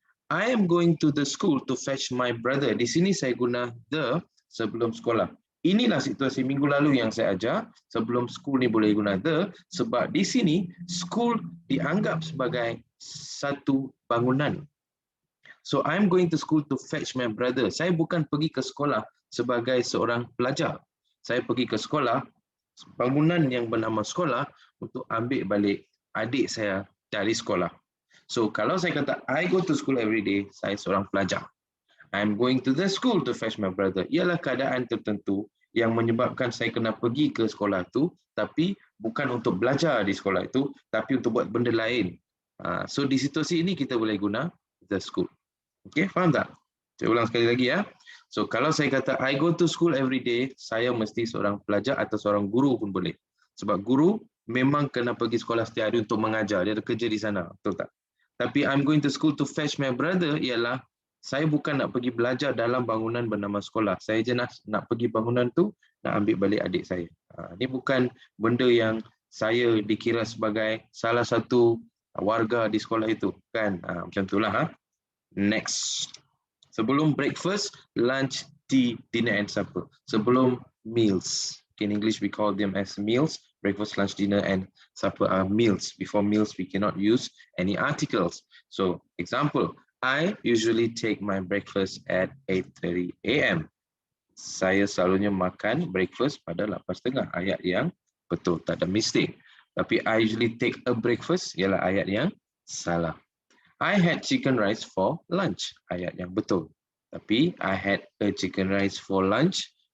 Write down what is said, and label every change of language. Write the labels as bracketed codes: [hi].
[en] I am going to the school to fetch my brother. [ms] Di sini saya guna the sebelum sekolah. Inilah situasi minggu lalu yang saya ajar. Sebelum school ni boleh guna the sebab di sini school dianggap sebagai satu bangunan. [en] So I'm going to school to fetch my brother. [ms] Saya bukan pergi ke sekolah sebagai seorang pelajar. Saya pergi ke sekolah, bangunan yang bernama sekolah, untuk ambil balik adik saya dari sekolah. So kalau saya kata [en] I go to school every day, [ms] saya seorang pelajar. [en] I'm going to the school to fetch my brother. [ms] Ialah keadaan tertentu yang menyebabkan saya kena pergi ke sekolah itu, tapi bukan untuk belajar di sekolah itu, tapi untuk buat benda lain. So di situasi ini kita boleh guna the school. Okey, faham tak? Saya ulang sekali lagi ya. So kalau saya kata [en] I go to school every day, [ms] saya mesti seorang pelajar atau seorang guru pun boleh. Sebab guru memang kena pergi sekolah setiap hari untuk mengajar, dia ada kerja di sana, betul tak? Tapi [en] I'm going to school to fetch my brother [ms] ialah saya bukan nak pergi belajar dalam bangunan bernama sekolah. Saya je nak pergi bangunan tu nak ambil balik adik saya. Ini bukan benda yang saya dikira sebagai salah satu warga di sekolah itu, kan? Macam itulah. Next. Sebelum [en] breakfast, lunch, tea, dinner and supper. Sebelum meals. In English we call them as meals. breakfast, lunch, dinner, and supper are meals. Before meals, we cannot use any articles. So, example, I usually take my breakfast at 8:30 a.m. [ms] Saya selalunya makan breakfast pada 8:30. Ayat yang betul, tak ada mistake. Tapi [en] I usually take a breakfast [ms] ialah ayat yang salah. [en] I had chicken rice for lunch. [ms] Ayat yang betul. Tapi [en] I had a chicken rice for lunch.